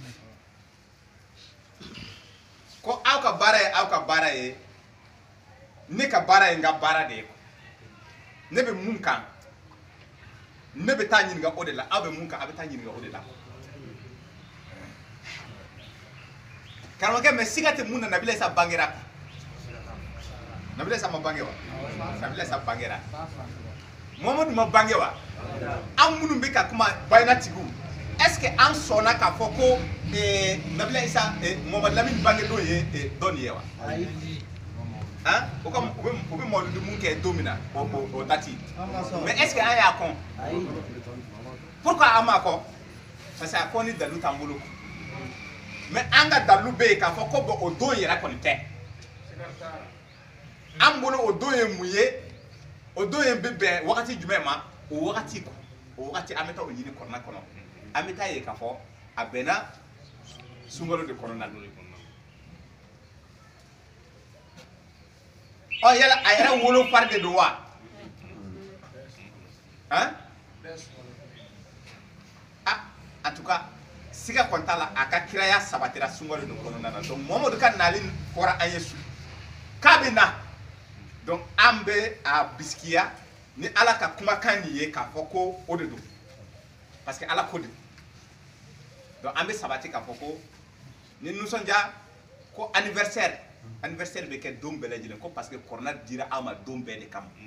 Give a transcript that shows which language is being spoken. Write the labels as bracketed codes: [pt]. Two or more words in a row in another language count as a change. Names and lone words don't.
[bm] ko aw ka baara ye ne ka baara ye n ka baara de ye ne bɛ mun kan ne bɛ taa ɲininka o de la aw bɛ mun kan a bɛ taa ɲininka o de la karamɔgɔkɛ mais siga tɛ mun na Nabila Isa bangera Nabila Isa ma bange wa Nabila Isa bangera Muhammadu ma bange wa an minnu bɛ ka kuma bayana tigiw [fr] est-ce que [bm] an sɔnna k'a fɔ ko Nabila Isa Muhammadu Lamini bange don ye dɔn ye wa hein o bɛ mawuludi mun kɛ don min na o dati mais [fr] est-ce que [bm] an y'a kɔn pourquoi an m'a kɔn [fr] parce que [bm] a kɔn ni dalu t'an bolo mais an ka dalu bɛ yen k'a fɔ ko bon o don yɛrɛ kɔni tɛ an bolo o don ye mun ye o don ye bɛ bɛn wagati jumɛn ma o wagati an bɛ taa o ɲini kɔnɔna kɔnɔ an bɛ taa ye k'a fɔ a bɛnna sunkalo de kɔnɔna na ɔ yala a yɛrɛ wolo fari de don wa hein ah [fr] en tout cas [bm] siga kɔni t'a la a ka kiraya sabatira sunkalo de kɔnɔna na donc Muhamadu ka nali fɔra an ye su k'a bɛ na donc an bɛ a bisikiya ni Ala ka kumakan nin ye k'a fɔ ko o de don [fr] parce que [bm] Ala ko de donc an bɛ sabati k'a fɔ ko ni nisɔndiya ko anniversaire bɛ kɛ don bɛɛ lajɛlen ko [fr] parce que [bm] kɔrɔna dira aw ma don bɛɛ de kama